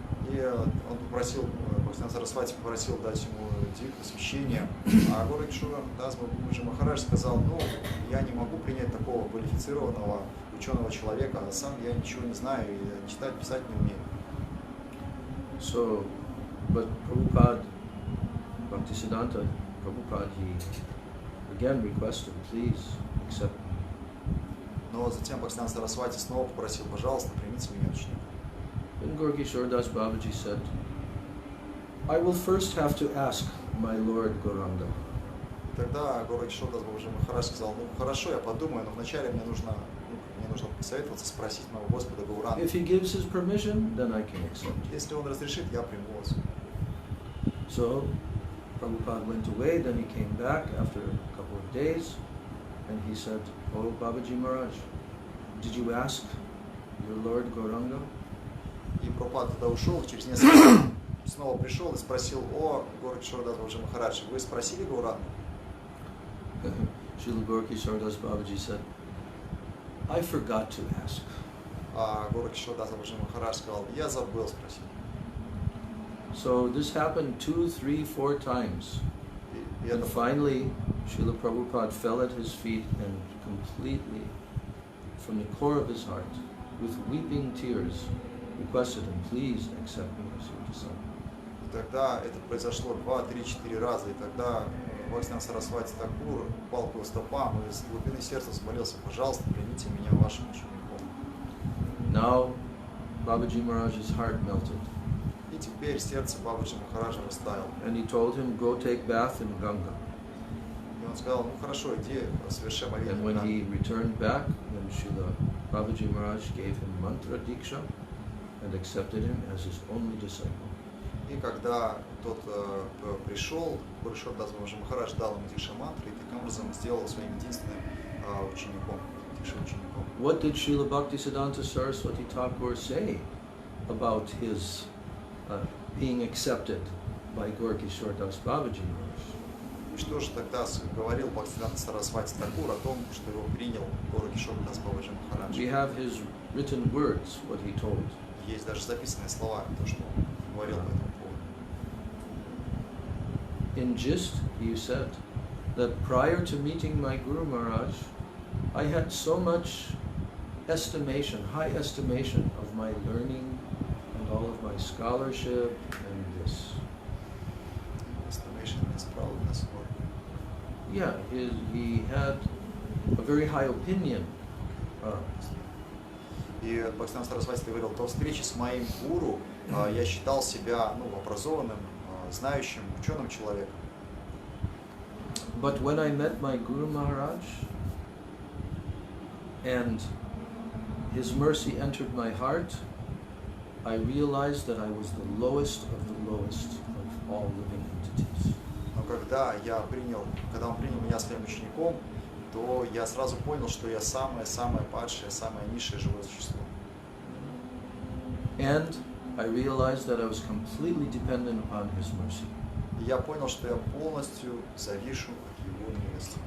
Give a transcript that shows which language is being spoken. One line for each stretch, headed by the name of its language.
Russian: И он попросил, Бхактисиданта Сарасвати попросил дать ему дикое посвящение, а Гора Кишора Дас Бабаджи Махарадж сказал: я не могу принять такого квалифицированного ученого человека, а сам я ничего не знаю и читать, писать не умею.
English: So, but Prabhupada, Bhaktisiddhanta Prabhupada, he again requested, please accept me.
Russian: Но затем Бхактисиданта Сарасвати снова попросил: пожалуйста, примите меня учеником.
English: Then Gaur Kishore Das Babaji said, I will first have to ask my Lord Gauranga.
Russian: Тогда Гора Кишора Дас Бабаджи Махарадж сказал: хорошо, я подумаю, но вначале мне нужно посоветоваться, спросить моего Господа Гауранга.
English: If he gives his permission, then I can accept.
Russian: Если он разрешит, я приму вас.
English: So Prabhupada went away, then he came back after a couple of days, and he said, "Oh Babaji Maharaj, did you ask your Lord Gauranga?"
Russian: И Прабхупада тогда ушел, через несколько дней снова пришел и спросил: о, Гора Кишора Дас Бабаджи Махарадж, вы спросили Гауранга?
English: Srila Gaur Kishore Das Babaji said, I forgot to ask.
Russian: А Гора Кишора Дас Бабаджи Махарадж сказал: я забыл спросить.
English: So this happened 2, 3, 4 times. And finally, Srila Prabhupada fell at his feet and completely, from the core of his heart, with weeping tears, requested him, please accept me as your disciple.
Russian: И тогда это произошло 2, 3, 4 раза, и тогда Бхактисиданта Сарасвати Такур упал к его стопам и с глубины сердца взмолился: пожалуйста, примите меня вашим учеником.
English: Now, Babaji Maharaj's heart melted.
Russian: И теперь сердце Бабаджи Махараджа растаяло.
English: And he told him, go take bath in Ganga.
Russian: И он сказал: хорошо, иди, соверши омовение.
English: And when he returned back, then Srila Babaji Maharaj gave him mantra diksha and accepted him as his only disciple.
Russian: И когда тот пришел, Гора Кишора Дас Бабаджи Махарадж дал ему дикша мантру и таким образом сделал своим единственным учеником, дикша учеником.
English: What did Srila Bhaktisiddhanta Saraswati Thakur say about his being accepted by Gaur Kishore Das Babaji Maharaj?
Russian: И что же тогда говорил Бхактисиданта Сарасвати Такур о том, что его принял Горакишор Дас Бабаджи Махарадж?
English: We have his written words, what he told.
Russian: Есть даже записанные слова, то, что он говорил по этому поводу.
English: In gist, he said that prior to meeting my Guru Maharaj, I had so much estimation, high estimation of my learning and all of my scholarship and this. Estimation is proudness or... Yeah, he had a very high opinion.
Russian: И Бхактисиданта Сарасвати говорил, до встречи с моим гуру я считал себя образованным, знающим, ученым человеком.
English: But when I met my Guru Maharaj and his mercy entered my heart, I realized that I was the lowest of the lowest of all living entities.
Russian: Но когда он принял меня своим учеником, то я сразу понял, что я самое падшее, самое низшее живое существо.
English: And I realized that I was completely dependent upon his mercy.
Russian: И я понял, что я полностью завишу от его милости.